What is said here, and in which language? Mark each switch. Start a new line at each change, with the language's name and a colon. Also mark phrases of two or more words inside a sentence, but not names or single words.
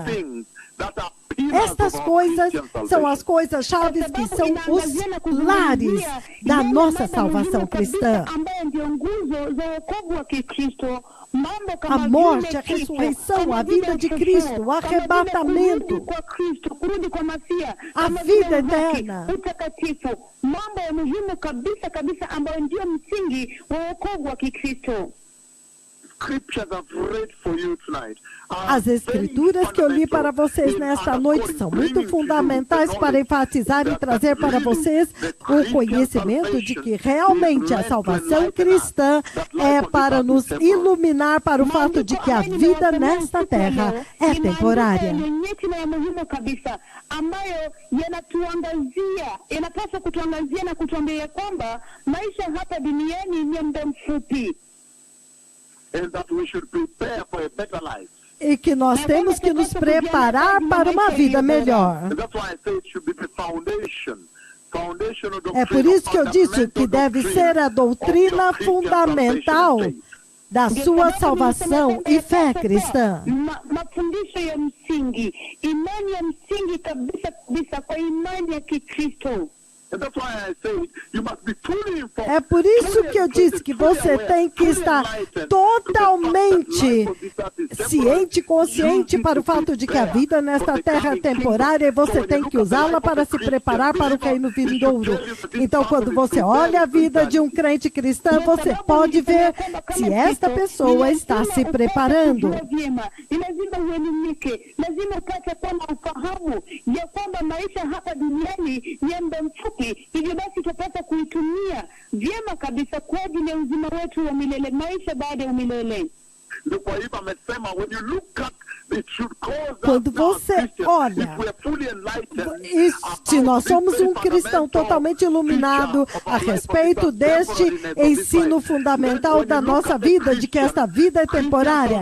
Portuguese: Estas coisas são as coisas chaves que são os lares da nossa salvação cristã. A morte, a ressurreição, a vida de Cristo, o arrebatamento, a vida eterna.
Swahili: Mambo ya muhimu kabisa kabisa ambayo ndio msingi wa wokovu wa Kikristo.
Portuguese: As escrituras que eu li para vocês nesta noite são muito fundamentais para enfatizar e trazer para vocês o conhecimento de que realmente a salvação cristã é para nos iluminar para o fato de que a vida nesta terra é temporária.
Swahili: Ambayo yanapaswa kutuangazia na kutuambia kwamba maisha hapa duniani ni muda mfupi.
Portuguese: E que nós temos que nos preparar para uma vida melhor. É por isso que eu disse que deve ser a doutrina fundamental da sua salvação e fé cristã.
Swahili: Mafundisho ya msingi, imani ya msingi kabisa kabisa kwa imani ya Kikristo.
Portuguese: É por isso que eu disse que você tem que estar totalmente ciente, consciente para o fato de que a vida nesta terra é temporária e você tem que usá-la para se preparar para o reino vindouro. Então, quando você olha a vida de um crente cristão, você pode ver se esta pessoa está se preparando.
Swahili: Ni lazima uelimike, lazima upate kuwa na ufahamu ya kwamba maisha hapa duniani ni ya muda mfupi, hivyo basi tupasa kuitumia vyema kabisa kwa ajili ya uzima wetu wa milele, maisha baada ya milele.
Portuguese: Quando você olha, se nós somos um cristão totalmente iluminado a respeito deste ensino fundamental da nossa vida, de que esta vida é temporária.